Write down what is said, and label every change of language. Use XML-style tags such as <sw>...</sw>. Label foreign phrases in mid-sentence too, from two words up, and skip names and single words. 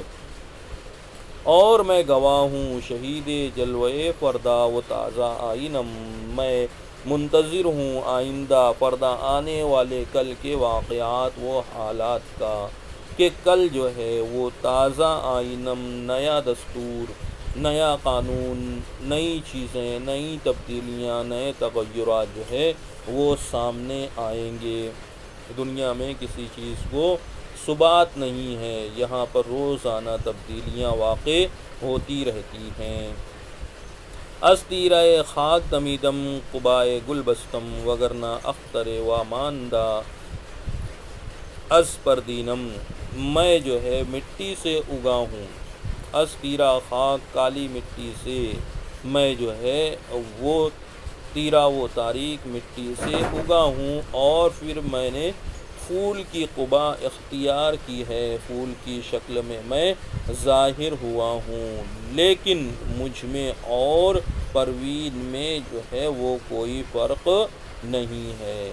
<ur>اور میں گواہ ہوں،</ur> <fa>شہید جلوہ فردا و تازہ آئینم،</fa> <ur>میں منتظر ہوں آئندہ پردہ آنے والے کل کے واقعات و حالات کا، کہ کل جو ہے وہ</ur> <fa>تازہ آئینم،</fa> <ur>نیا دستور، نیا قانون، نئی چیزیں، نئی تبدیلیاں، نئے تغیرات جو ہے وہ سامنے آئیں گے۔ دنیا میں کسی چیز کو ثبات نہیں ہے، یہاں پر روزانہ تبدیلیاں واقع ہوتی رہتی ہیں۔</ur> <fa>از تیرۂ خاک دمیدم قبائے گل بستم، وگرنہ اختر و ماندہ از پردینم۔</fa> <ur>میں جو ہے مٹی سے اگا ہوں،</ur> <fa>از تیرا خاک</fa> <ur>کالی مٹی سے، میں جو ہے وہ تیرا وہ تاریک مٹی سے اگا ہوں، اور پھر میں نے پھول کی قبا اختیار کی ہے، پھول کی شکل میں ظاہر ہوا ہوں، لیکن مجھ میں اور پروین میں جو ہے وہ کوئی فرق نہیں ہے۔</ur>